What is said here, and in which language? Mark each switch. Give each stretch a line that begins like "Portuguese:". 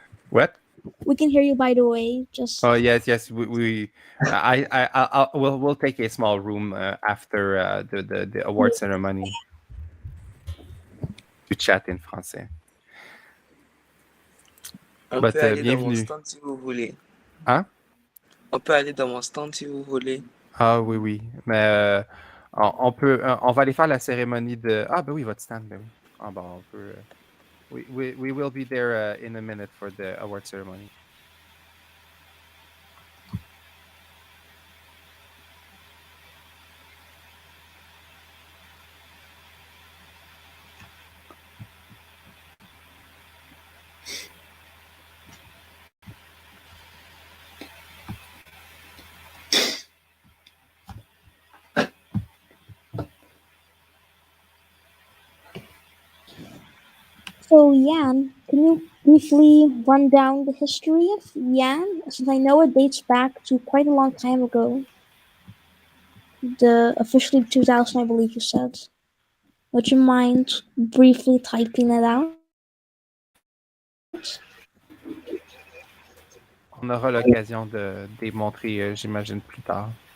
English: What? We can hear you, by the way. Just. Oh yes. We'll take a small room after the award ceremony to chat in français.
French: On peut aller dans mon stand si vous voulez. Hein? On peut aller dans mon stand si vous voulez. Ah oui. Mais on va aller faire la cérémonie de... Ah ben oui, votre stand, ben oui. Ah bon, on peut...
English: We will be there in a minute for the award ceremony. So, Yan, can you briefly run down the history of Yan? Since I know it dates back to quite a long time ago. The officially 2000, I believe you said. Would you mind briefly typing that out?
French: On aura l'occasion de démontrer, j'imagine, plus tard.